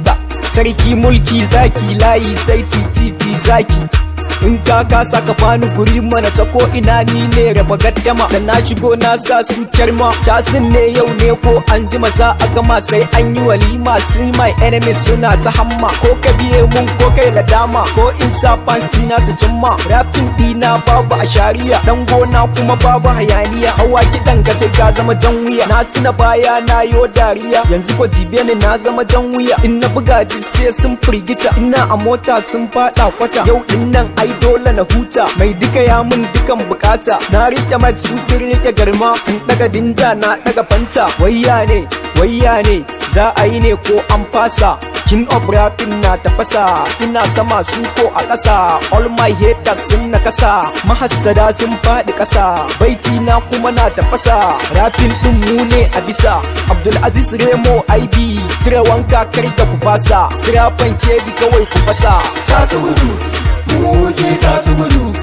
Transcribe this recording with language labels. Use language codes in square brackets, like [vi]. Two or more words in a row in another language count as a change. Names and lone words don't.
[ha] Sarki mulki zaki layi sai tititi zaki. In ka kasa ka bani guri mana ta ko ina ni ne raba gaddama. Da na shigo na sa su kyarma. Casin ne yau ne ko an jima za a gama sai an yi walima. Sai [en] my enemies [ha] suna ta hamma. Ko ka biye mun ko kai ladama. Ko in sa fans dina su cimma. Rapping dina babu a shari'a. Dan gona kuma babu hayaniya. Hawa kiɗan ka sai ka zama jan wuya. Na tuna baya na yo dariya. Yanzu ko jibe ni na zama jan wuya. In na buga ji sai sun firgita. Ina a mota sun faɗa kwata. Yau din nan ai dole na huta. Mai duka ya mun dukan bukata. Na rike mic su sun rike garma. Sun daga dinja na daga fanta. Wayya ne, wayya ne. Za a yi ne ko an fasa? [en] King of rap [ha] Rifin na tafasa, ina sama su ko a ƙasa. [en] All my haters [ha] sun nakasa, mahassada sun faɗi ƙasa. Baiti na kuma na tafasa, rafin ɗin mu ne a bisa. Abdul Aziz Remo I B, cire wanka kar da ku fasa. Cira fanke bi kawai ku fasa. Za su gudu, mu ke za su gudu.